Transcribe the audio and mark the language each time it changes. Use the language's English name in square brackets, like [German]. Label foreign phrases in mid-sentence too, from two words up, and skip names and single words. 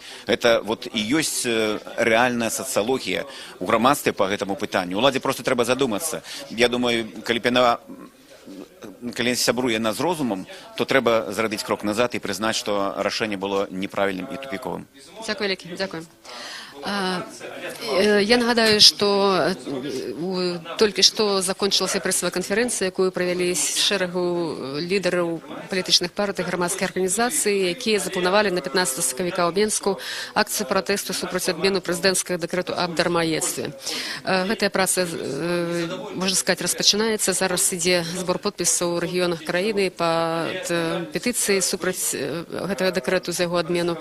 [Belarusian] Гэта вот і ёсць рэальная сацыялогія ў грамадстве па гэтаму пытанню. Уладзе проста трэба задумацца. Я думаю, калі сябруе яна з розумам, то трэба зрабіць крок назад і прызнаць, што рашэнне было неправільным і тупіковым. Дзякуй вялікі, дзякуй. Я нагадаю, [Russian] что только что закончилась прессовая конференция, [Belarusian] якую провели шэрагу лідараў палітычных партый, грамадскіх арганізацый, якія запланавалі на 15 сакавіка ў Менску акцыю пратэсту супраць адмену прэзідэнцкага дэкрэту аб дармаедстве. Гэтая праца, можна сказаць, распачынаецца. Зараз ідзе збор подпісаў у рэгіёнах краіны пад петыцыі супраць гэтага дэкрэту за яго адмену.